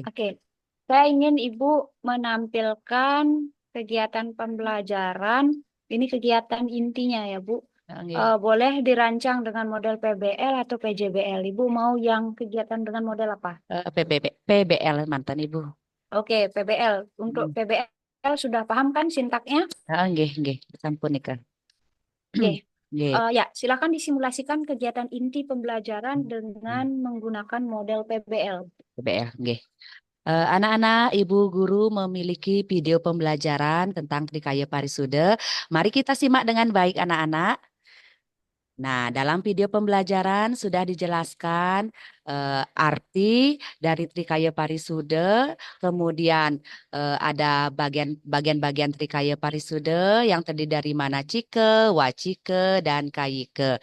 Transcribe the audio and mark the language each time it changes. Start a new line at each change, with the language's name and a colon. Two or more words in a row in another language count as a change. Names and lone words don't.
Indonesian: Oke, saya ingin Ibu menampilkan kegiatan pembelajaran. Ini kegiatan intinya ya, Bu. Oke. Boleh dirancang dengan model PBL atau PJBL. Ibu mau yang kegiatan dengan model apa? PBL mantan Ibu. Oke, PBL. Untuk Hmm. PBL sudah paham kan sintaknya?
Balinese: Nggih, nggih, sampun nika.
Indonesian: Oke.
Balinese: Nggih,
Indonesian: Ya, silakan disimulasikan kegiatan inti pembelajaran dengan menggunakan model PBL. PBL, nggih. Anak-anak, ibu guru memiliki video pembelajaran tentang Trikaya Parisude. Mari kita simak dengan baik, anak-anak. Nah, dalam video pembelajaran sudah dijelaskan arti dari Trikaya Parisude, kemudian ada bagian-bagian Trikaya Parisude yang terdiri dari Manacike, Wacike, dan Kayike.